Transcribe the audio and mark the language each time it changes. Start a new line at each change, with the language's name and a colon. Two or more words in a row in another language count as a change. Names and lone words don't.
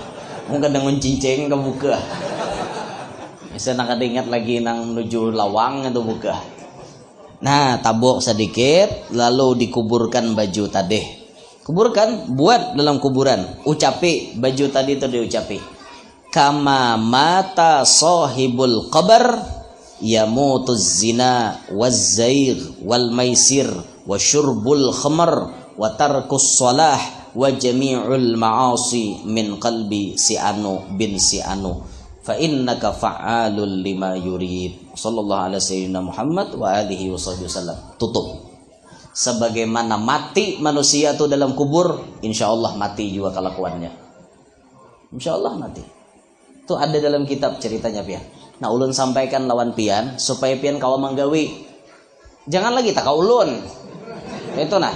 Banjar: Mun kadang nguncinceng ka buka. Bisa nak kada ingat lagi nang menuju lawang itu buka. Nah, tabuk sedikit lalu dikuburkan baju tadi. Kuburkan, buat dalam kuburan. Ucapi baju tadi itu diucapi.
Arabic: كما مات صاحب القبر يموت الزنا والزيغ والميسر وشرب الخمر وترك الصلاة وجميع المعاصي من قلب
Banjar: si anu bin si anu
Arabic: فإنك فعال لما يريد. صلى الله عليه سيدنا محمد وآله وسلم.
Banjar: Tutup. Sebagaimana mati manusia itu dalam kubur, insyaallah mati juga kelakuannya. Insyaallah mati. Itu ada dalam kitab ceritanya pian. Nah ulun sampaikan lawan pian supaya pian kawa manggawi. Jangan lagi tak ulun. Itu nah.